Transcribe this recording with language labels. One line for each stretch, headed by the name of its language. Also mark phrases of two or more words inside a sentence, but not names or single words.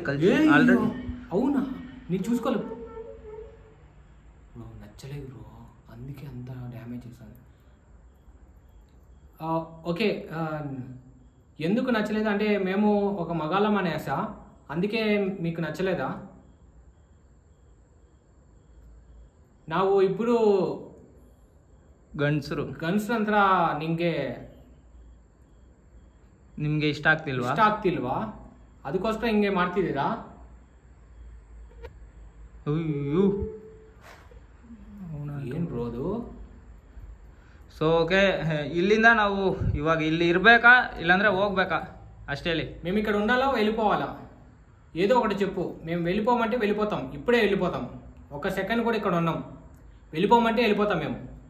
Telugu: అవునా? నేను చూసుకోలేదు బ్రో. నచ్చలేదు బ్రో, అందుకే అంత డ్యామేజ్ చేశాను. ఓకే, ఎందుకు నచ్చలేదు అంటే మేము ఒక మగాళ్ళం అనేసా, అందుకే మీకు నచ్చలేదా?
Kannada: ನಾವು ಇಬ್ಬರು ಗಂಡಸರು ನಂತರ ನಿಮ್ಗೆ ಇಷ್ಟ ಆಗ್ತಿಲ್ವಾ? ಅದಕ್ಕೋಸ್ಕರ ಹಿಂಗೆ ಮಾಡ್ತಿದ್ದೀರಾ? ಅಯ್ಯೋ, ಏನು ಬ್ರೋ ಅದು?
English: so okay,
Kannada: ఇల్లిందా ನಾವು ఇవాగ ಇಲ್ಲಿ ಇರ್ಬೇಕಾ ಇಲ್ಲಂದ್ರೆ ಹೋಗ್ಬೇಕಾ అಷ್ಟೇ ಹೇಳಿ.
Telugu: మేము ఇక్కడ ఉండాలా వెళ్ళిపోవాలా? ఏదో ఒకటి చెప్పు. మేము వెళ్ళిపోమంటే వెళ్ళిపోతాం, ఇప్పుడే వెళ్ళిపోతాం. ఒక సెకండ్ కూడా ఇక్కడ ఉన్నాం. వెళ్ళిపోమంటే వెళ్ళిపోతాం మేము.